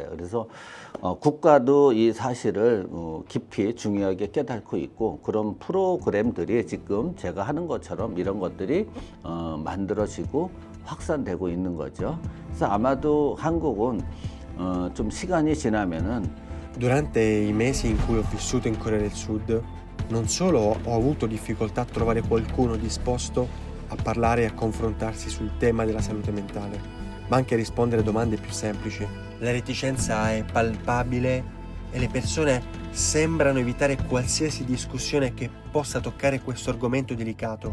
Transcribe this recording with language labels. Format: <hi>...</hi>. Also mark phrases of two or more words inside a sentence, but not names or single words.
<ko>그래서 국가도 이 사실을 깊이 중요하게 깨닫고 있고 그런 프로그램들이 지금 제가 하는 것처럼 이런 것들이 만들어지고 확산되고 있는 거죠. 그래서 아마도 한국은 좀 시간이 지나면은</ko> <it>Durante i mesi in cui ho vissuto in Corea del Sud, non solo ho avuto difficoltà a trovare qualcuno disposto a parlare e a confrontarsi sul tema della salute mentale, ma anche a rispondere a domande più semplici. La reticenza è palpabile e le persone sembrano evitare qualsiasi discussione che possa toccare questo argomento delicato.</it>